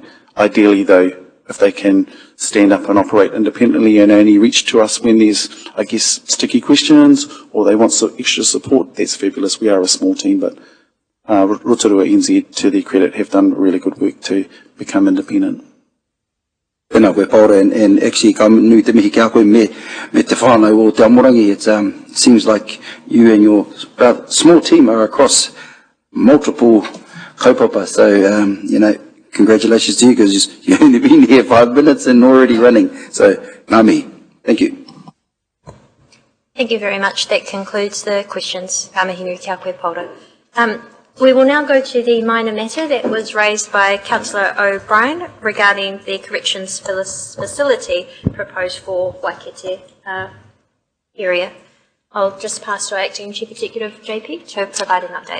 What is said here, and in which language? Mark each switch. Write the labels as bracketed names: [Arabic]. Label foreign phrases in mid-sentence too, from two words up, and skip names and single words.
[English] Ideally, though, if they can stand up and operate independently and only reach to us when there's, I guess, sticky questions or they want some extra support, that's fabulous. We are a small team, but Rotorua NZ, to their credit, have done really good work to become independent. [Māori] Tēnā koe Paora, [English] and actually [Māori] ka nui te mihi kia koe me te whānau o Te Amorangi. [English] It seems like you and your small team are across multiple kaupapa, so congratulations to you, because you've only been here 5 minutes and already running. So, Ngami, thank you. Thank you very much. That concludes the questions. [Māori] Ka mihi nui kia koe Paora. [English] We will now go to the minor matter that was raised by Councillor O'Brien regarding the corrections facility proposed for Waikete area. I'll just pass to our Acting Chief Executive, JP, to provide an update.